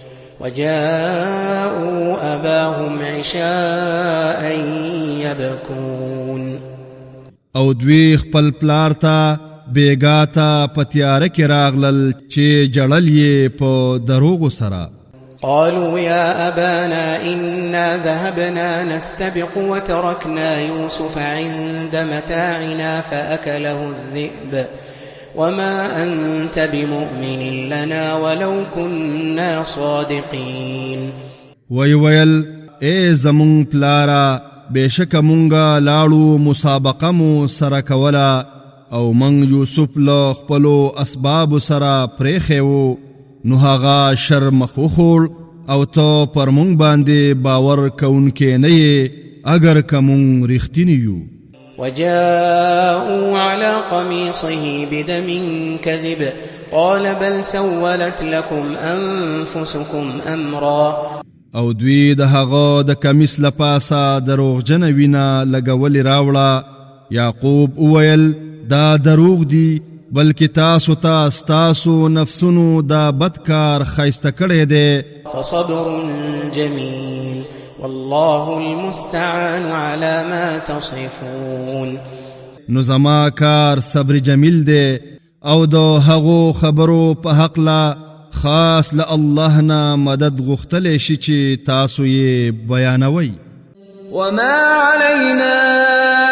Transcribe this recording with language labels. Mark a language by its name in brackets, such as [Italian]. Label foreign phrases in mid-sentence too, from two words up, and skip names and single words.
[Arabic] وجاءوا أباهم عشاء يبكون. [Pashto] او دوی خپل پلار ته بیګا ته په تیاره کې راغلل چې جړل یې په دروغو سره. [Arabic] قالوا يا أبانا إنا ذهبنا نستبق وتركنا يوسف عند متاعنا وما أنت بمؤمن لنا ولو كنا صادقين. [Pashto] ویل اے زمون پلارا بشک مونگا لاړو مسابقه مو سره کولا او من یوسف له خپلو اسباب سره پریخو نو هغه شرم خوخول او تو پر مونږ باندې باور کونکې نه یې اگر کوم رښتینی یو. [Arabic] وجاءوا على قميصه بدم كذب قال بل سولت لكم أنفسكم أمرا. [Pashto] او دوی د هغه د کمیس لپاسه دروغجن وینا لګولې راوړه. یعقوب وویل دا دروغ دی بلکې تاسو ته ستاسو نفسونو دا بدکار خیسته کړی دی. [Arabic] فصبر جميل والله المستعان على ما تصفون. [Pashto] نو زما کار [Arabic] صبر جمیل [Pashto] دی او د هغو خبرو په حق لا خاص له الله نه مدد غوښتلی شي چې تاسو یې بیانوئ. [Arabic] وما علينا